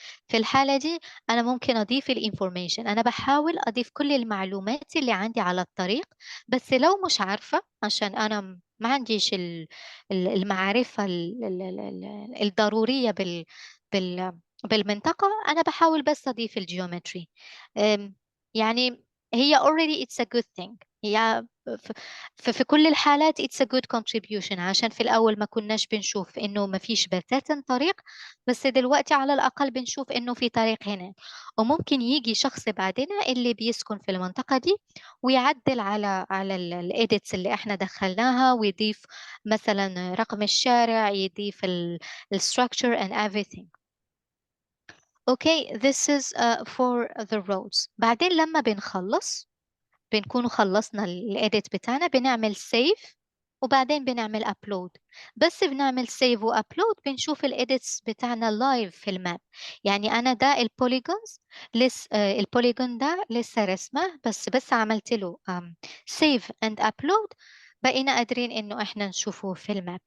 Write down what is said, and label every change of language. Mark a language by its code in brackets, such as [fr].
[ar] في الحالة دي أنا ممكن أضيف الانفورميشن، أنا بحاول أضيف كل المعلومات اللي عندي على الطريق. بس لو مش عارفة، عشان أنا ما عنديش المعرفة الضرورية بال بالمنطقة، أنا بحاول بس أضيف الجيومتري. يعني هي [en] already it's a good thing. [ar] هي في كل الحالات [en] it's a good contribution، [ar] عشان في الأول ما كناش بنشوف إنه ما فيش بتاتا طريق، بس دلوقتي على الأقل بنشوف إنه في طريق هنا. وممكن يجي شخص بعدنا اللي بيسكن في المنطقة دي ويعدل على الإيديتس اللي إحنا دخلناها، ويضيف مثلا رقم الشارع، يضيف [en] structure and everything. Okay, this is for the roads. [ar] بعدين لما بنكون خلصنا الإيديت بتاعنا، بنعمل سيف وبعدين بنعمل أبلود. بس بنعمل سيف وأبلود بنشوف الإيديتس بتاعنا لايف في الماب. يعني أنا ده البوليجونز البوليجون ده لسه رسمه، بس عملت له سيف أند أبلود، بقينا قادرين إنه إحنا نشوفه في الماب.